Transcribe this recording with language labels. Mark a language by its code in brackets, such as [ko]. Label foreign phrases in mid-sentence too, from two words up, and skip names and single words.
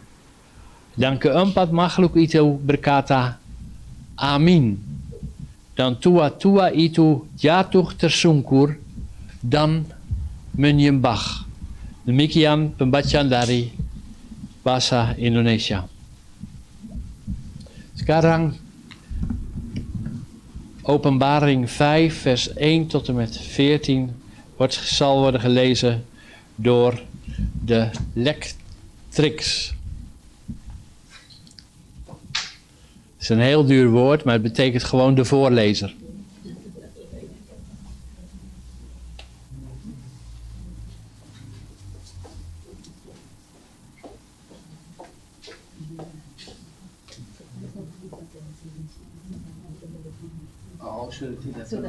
[id] Dan keempat makhluk itu berkata, Amin. Dan tua-tua itu jatuh tersungkur dan menyembah. Demikian pembacaan dari bahasa Indonesia. [nl] Sekarang Openbaring 5 vers 1 tot en met 14 zal worden gelezen door de lectrix. Het is een heel duur woord, maar het betekent gewoon de voorlezer. [id] Oh, sudah.